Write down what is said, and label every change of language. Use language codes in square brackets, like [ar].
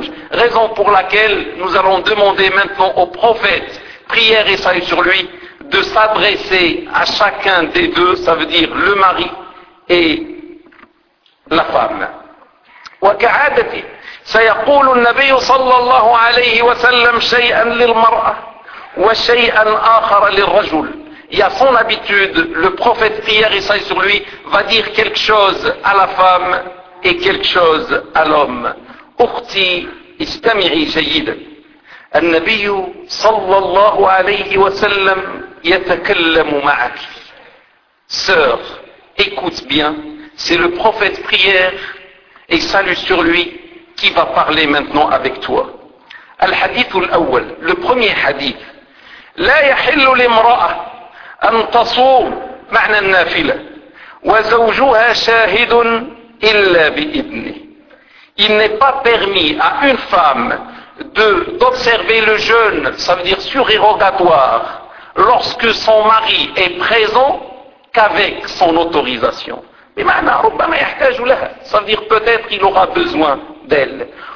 [fr] Raison pour laquelle nous allons demander maintenant au prophète, prière et salut sur lui, de s'adresser à chacun des deux, ça veut dire le mari et la femme. [ar] وكعادتي سيقول النبي صلى الله عليه وسلم شيئا للمرأة وشيئا آخر للرجل. [fr] Et à son habitude, le prophète, prière et salut sur lui, va dire quelque chose à la femme et quelque chose à l'homme. [ar] أختي استمعي جيدا. النبي صلى الله عليه وسلم يتكلم معك. [fr] Sœur, écoute bien, c'est le prophète, prière et salut sur lui, qui va parler maintenant avec toi. [ar] الحديث الأول, [fr] le premier hadith. [ar] لا يحل لامرأة أن تصوم معنى النافلة وزوجها شاهد إلا بإبنه. [fr] Il n'est pas permis à une femme d'observer le jeûne, ça veut dire surérogatoire, lorsque son mari est présent qu'avec son autorisation. Ça veut dire peut-être qu'il aura besoin d'elle.